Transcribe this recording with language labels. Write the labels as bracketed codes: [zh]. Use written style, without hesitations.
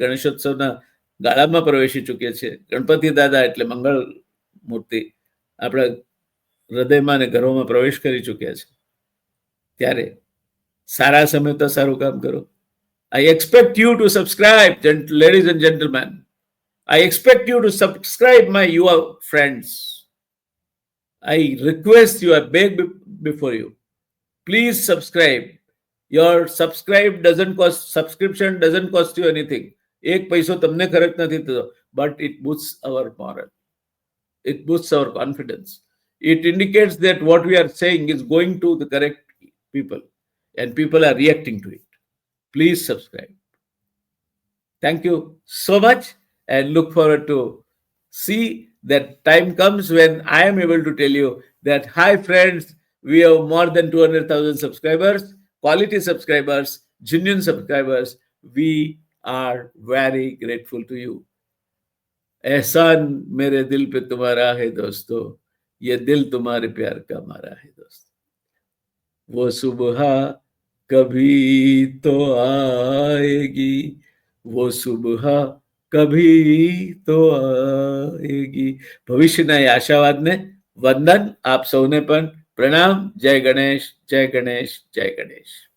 [gu] ગણેશોત્સવના ગાળામાં પ્રવેશી ચૂક્યા છીએ. ગણપતિ દાદા એટલે મંગળ મૂર્તિ આપણા હૃદયમાં અને ઘરોમાં પ્રવેશ કરી ચૂક્યા છે. ત્યારે સારા સમય તો સારું કામ કરો. [en] I expect you to subscribe, ladies and gentlemen. I expect you to subscribe, my your friends. I request you, I beg before you. Please subscribe. Your subscription doesn't cost you anything. [gu] એક પૈસો તમને ખર્ચ નથી થતો. [en] but it boosts our moral. It boosts our confidence. It indicates that what we are saying is going to the correct people and people are reacting to it. Please subscribe. Thank you so much and look forward to see that time comes when I am able to tell you that, hi friends, we have more than 200,000 subscribers, quality subscribers, genuine subscribers. We are very grateful to you. [hi] एहसान मेरे दिल पे तुम्हारा है दोस्तों, ये दिल तुम्हारे प्यार का मारा है दोस्तों। वो सुबह कभी तो आएगी, वो सुबह कभी तो आएगी। [gu] ભવિષ્યના એ આશાવાદને વંદન, આપ સૌને પણ પ્રણામ. જય ગણેશ, જય ગણેશ, જય ગણેશ.